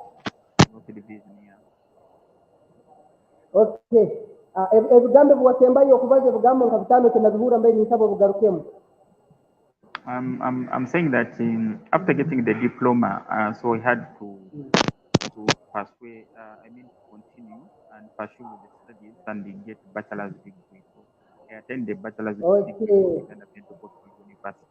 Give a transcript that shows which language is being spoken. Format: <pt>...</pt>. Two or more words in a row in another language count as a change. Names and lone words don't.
<en>Okay.</en> <ttj>Ebigambo bwatembayo okubaza ebigambo nka bitano tenabihura mbere nisaba bugarukemu.</ttj> <en>I'm saying that after getting the diploma, so I had to pursue, continue and pursue with the studies and get bachelor's degree. So I attended the bachelor's degree in Uganda Pentecostal University.</en>